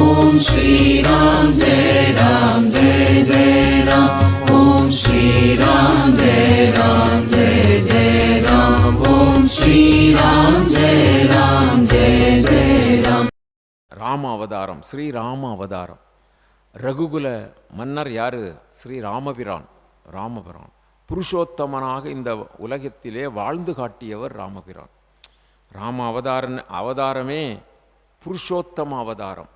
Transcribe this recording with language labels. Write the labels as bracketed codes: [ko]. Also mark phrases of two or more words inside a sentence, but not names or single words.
[sa] श्रीराम जय राम जय जय राम। ओम श्रीराम जय राम जय जय राम। ओम श्रीराम जय राम जय जय राम। [ta] ராம அவதாரம், ஸ்ரீராம அவதாரம். ரகுகுல மன்னர் யாரு? ஸ்ரீ ராமபிரான். ராமபிரான் புருஷோத்தமனாக இந்த உலகத்திலே வாழ்ந்து காட்டியவர் ராமபிரான். ராம அவதாரமே புருஷோத்தம அவதாரம்.